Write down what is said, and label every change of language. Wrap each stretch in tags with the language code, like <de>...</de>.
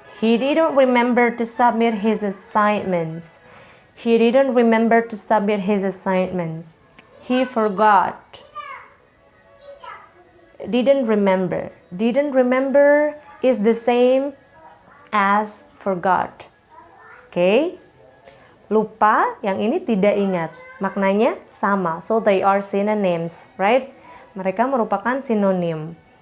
<en>He didn't remember to submit his assignments. He didn't remember to submit his assignments. He forgot. Didn't remember. Didn't remember is the same as forgot. Okay?</en> <id>Lupa, yang ini tidak ingat. Maknanya sama.</id> <en>So they are synonyms, right?</en> <id>Mereka merupakan sinonim.</id>